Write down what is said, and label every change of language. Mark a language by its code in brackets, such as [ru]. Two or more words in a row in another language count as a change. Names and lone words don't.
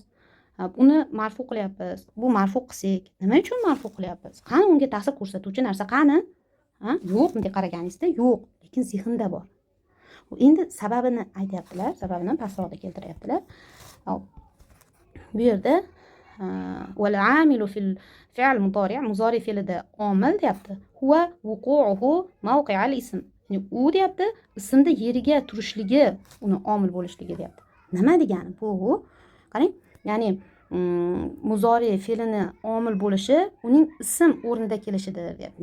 [uz] Uni marfu qilyapmiz. Bu marfu qilsak, nima uchun marfu qilyapmiz? Qani unga ta'sir ko'rsatuvchi narsa qani? Yo'q, bunday qaraganingizda yo'q, lekin zehnda bor. Endi sababini aytyaptilar, sababini pastroqda keltiryaptilar. Bu yerda [ar] والعامل في الفعل المضارع [uz] fe'lida omil deyapti. [ar] هو وقوعه موقع الاسم. [uz] Ya'ni u deyapti, ismda yeriga turishligi uni omil bo'lishligi deyapti. Nima degani bu? Qarang, ya'ni muzori fe'lini omil bo'lishi uning ism o'rnida kelishidir deyapti.